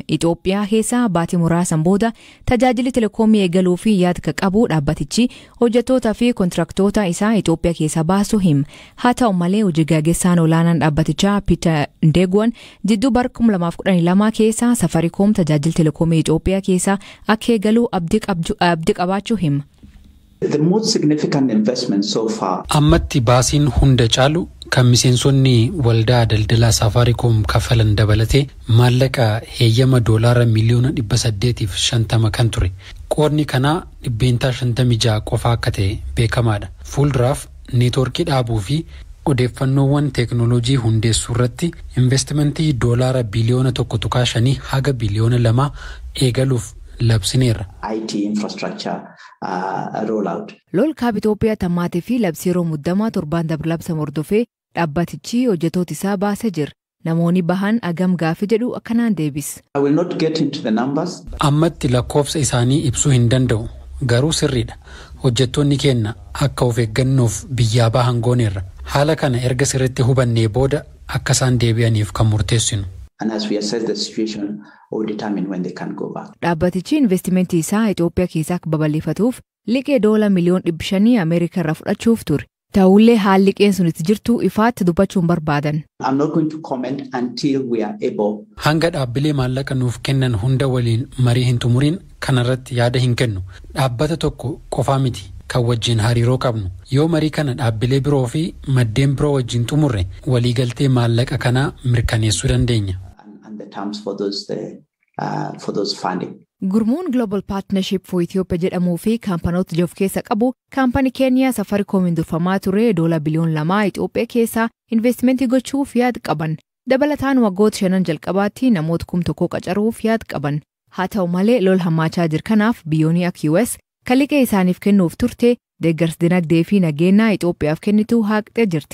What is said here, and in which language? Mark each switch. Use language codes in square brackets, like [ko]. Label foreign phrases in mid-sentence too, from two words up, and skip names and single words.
[om] Itoophiyaa keessa baatii muraasan booda tajaajilli telekoomii eegaluu fi yaada qabu dhaabbatichi hojjettootaa fi kontiraaktoota isaa Itoophiyaa keessa baasu hima. Haa ta'u malee hojii gaggeessaan olaanaan dhaabbatichaa Peter Ndeguan jidduu bara 2012 keessa Safarikoom tajaajila telekoomii Itoophiyaa keessa akka eegaluu abdii qabaachuu hima. [en] The most significant investment so far. [om] Ammatti baasiin hunda caalu kan miseensonni waldaa daldalaa Safaricom kafalan dabalatee maallaqa heeyyama doolaara miliyoona 850 kan ture. Qoodni kanaa 56 qofa akka ta'e beekamaadha. Fuulduraaf neetworkii dhaabuu fi odeeffannoowwan teeknooloojii hundeessuu irratti investimentii doolaara biliyoona 1.5 haga biliyoona 2 eegaluuf labsineera. [en] IT infrastructure rollout. [om] Lol kaab Itoophiyaa tammaatii fi labsii yeroo muddamaa 7 dabalabsa mordofee dhaabbatichi hojjettoota isaa baasee jira. Namoonni bahan agam gaafi jedhu akkanaan deebis. [en] I will not get into the numbers. [om] Ammatti lakkoofsa isaanii ibsuu hin danda'u. Garuu sirriidha. Hojjettoonni keenya akka of eeggannoof biyyaa bahan gooneerra. Haala kana erga sirriitti hubannee booda akka isaan deebi'aniif kan murteessinu. [en] And as we assess the situation, we'll determine when they can go back. [om] Dhaabbatichi investimentii isaa Itoophiyaa keessaa akka babal'ifatuuf liqee doolaara miliyoona 500 Ameerikaa irraa fudhachuuf ture. Ta'ullee haalli liqeen sun itti jirtu ifaatti dubbachuun barbaadan. [en] I'm not going to comment until we are able. [om] Hanga dhaabbilee maallaqa nuuf kennan hunda waliin marii hin xumuriin kanarratti yaada hin kennu. Dhaabbata tokko qofaa miti kan wajjin hariiroo qabnu. Yoo marii kana dhaabbilee biroo fi maddeen biroo wajjin xumurre waliigaltee maallaqa kanaa mirkaneessuu dandeenya. [en] The terms for those funding. [om] Gurmuun Global Partnership for Ethiopia jedhamuu fi kaampanoota joof keessa qabu kaampanii Keeniyaa Safaricoomiin durfamaa ture doolaara biliyoona 2 Itoophiyaa keessa investimentii gochuuf yaada qaban. Dabalataan waggoota 5 jalqabaatti namoota 1,000 qacaruuf yaada qaban. Haa ta'u malee lol hammaachaa jiru kanaaf biyyoonni akka US kan liqee isaaniif kennuuf turte deeggarsa dinagdee fi nageenyaa Itoophiyaaf kennitu haqxee jirti.